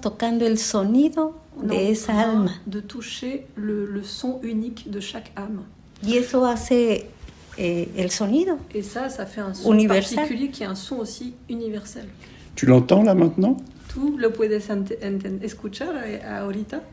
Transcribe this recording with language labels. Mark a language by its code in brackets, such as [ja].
[es] tocando el sonido de esa alma. [fr] De toucher le son unique de chaque âme. [es] Y eso hace el sonido. [fr] Et ça fait un son [es] universal, [fr] particulier qui est un son aussi universel. Tu l'entends là maintenant? [es] ¿Tú lo puedes escuchar ahorita?